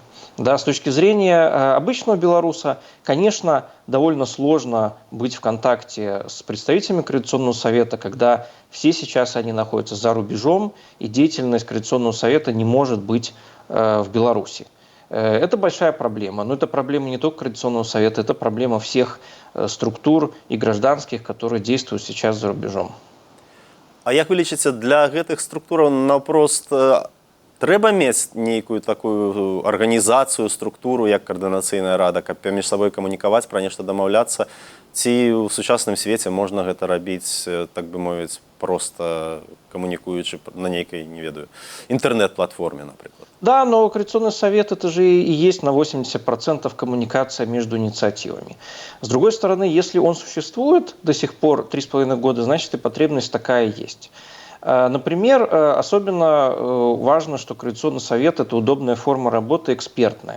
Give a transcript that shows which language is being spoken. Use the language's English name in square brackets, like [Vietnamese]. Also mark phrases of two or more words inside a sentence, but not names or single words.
[Russian] Да, с точки зрения обычного белоруса, конечно, довольно сложно быть в контакте с представителями Координационного совета, когда все сейчас они находятся за рубежом, и деятельность Координационного совета не может быть в Беларуси. Это большая проблема, но это проблема не только Координационного совета, это проблема всех структур и гражданских, которые действуют сейчас за рубежом. [Belarusian] А як вы лічыце, для гэтых структураў наўпрост трэба мець нейкую такую арганізацыю, структуру, як каардынацыйная рада, каб паміж сабой камунікаваць, пра нешта дамаўляцца? Ці ў сучасным свеце можна гэта рабіць, так бы мовіць, проста камунікуючы на нейкай, не ведаю, інтэрнэт-платформе, напрыклад? [Russian] Да, но Координационный совет это же и есть на 80% коммуникация между инициативами. С другой стороны, если он существует до сих пор 3,5 года, значит и потребность такая есть. Например, особенно важно, что Координационный совет – это удобная форма работы, экспертная.